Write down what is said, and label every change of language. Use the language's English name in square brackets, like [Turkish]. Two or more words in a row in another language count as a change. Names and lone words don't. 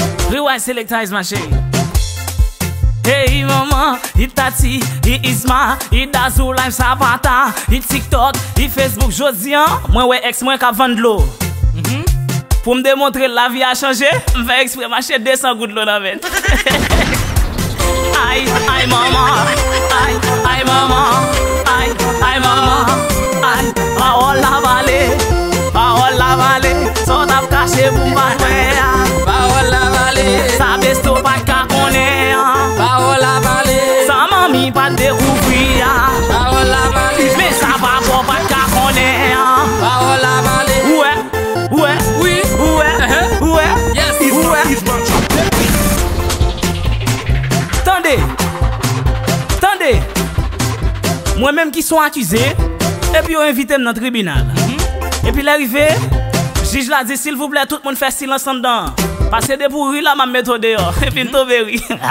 [English] Rewind selector is my shit. [Haitian Creole] Hey maman, yi Tati, yi Isma, yi Dazou, live Savata, yi TikTok, yi Facebook, jodi an, mwen wè ex mwen ka vann dlo. Mhm. Pou m demontre la vi a chanje, m fè ekspre mache de san gout dlo nan men. Ay, ay maman, ay, ay maman, ay, ay maman, ay, pawòl la vale, pawòl la vale, sò t ap kache pou m pa jwe a. Pawòl la vale. Sa besto pa ka konnen a. Pawòl la vale. Sa mami pa dekouvri a. Pawòl la vale. Men sa pa bon pa ka konnen a. Pawòl la vale. Wè, wè, Wi. wè, Uh-huh. wè. Yes. Isma, Wè. [English] Isma, drop the beat. [Haitian Creole] Tande, tande. Mwen menm ki son akize, epi yo envite m nan tribinal. Mhm. Epi lè rive, jij la di, "Silvouplè, tout moun fè silans an dan. Pase de pou ri la, m a mete deyò." Epi m tonbe ri.